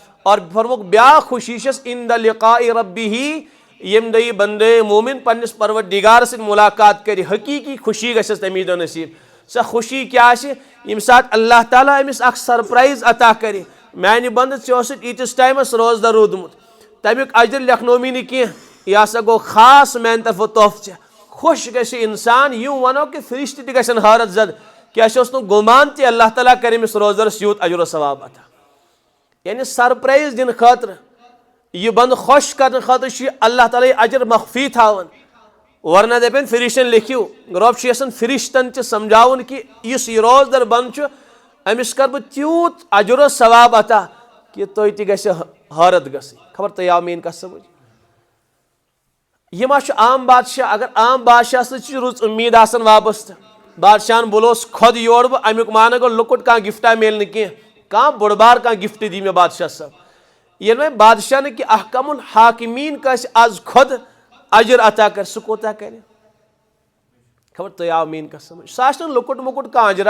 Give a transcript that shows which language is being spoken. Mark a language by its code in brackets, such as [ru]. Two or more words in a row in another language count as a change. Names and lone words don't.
[ks] اور فرموک بیاکھ خوشی چھس [ar] عند لقاء ربہ [ks] یم دہ بندے مومن پنس پروردگار سۭتۍ ملاقات کر حقیقی خوشی گژھس تمی دۄہ نصیب سۄ خوشی کیا ییٚمہِ ساتہٕ اللہ تعالیٰ أمِس اکھ سرپرائز عطا کرِ میانہِ بنٛدٕ ژےٚ اوسُتھ ییٖتِس ٹایمس روزدر روٗدمُت تمیُک اجر لیکھنومی نہٕ کینٛہہ یہِ ہسا گوٚو خاص میانہِ طرفہٕ تحفہٕ ژےٚ خوش گژھِ انسان یوں ونو کہ فرشتہٕ تہِ گژھن حٲرت زد کہ اَسہِ اوس نہٕ گُمان تہِ اللہ تعالیٰ کرِ أمِس روزدرس یوٗت اجر و ثواب عطا یعنی سرپرائز دِنہٕ خٲطرٕ یہ بند خوش کرنے خاطر چھ اللہ تعالیٰ اجر مخفی تھاون ورنہ دپن فرشتن لکھو رب یژھان فرشتن تہ سمجھاون کہ اس یہ روزدر بند امس کر بہ تیوت اجر و ثواب عطا کہ تھی تہ گژھِ حٲرت گژھٕنۍ خبر تۄہہِ آو میٲنۍ کتھ سمجھ یہ ما عام بادشاہ اگر عام بادشاہ سۭتۍ رٕژ امید آسان وابستہٕ بادشاہن بُلوس کھۄد یور بہ امیُک معنی گوٚو لۄکُٹ کانٛہہ گفٹا میلہِ نہٕ کینٛہہ کانٛہہ بوٚڑ بار کانٛہہ گفٹ دی مےٚ بادشاہ صٲب ییٚلہِ وۄنۍ بادشاہ نہٕ کہ [ar] احکم الحاکمین [ks] کٲنٛسہِ آز کھۄد اجر عطا کر سُہ کوتاہ کرِ خبر تۄہہِ آو میٲنۍ کتھ سمجھ سُہ آسہِ نہٕ لۄکُٹ مۄکُٹ کانٛہہ اجرا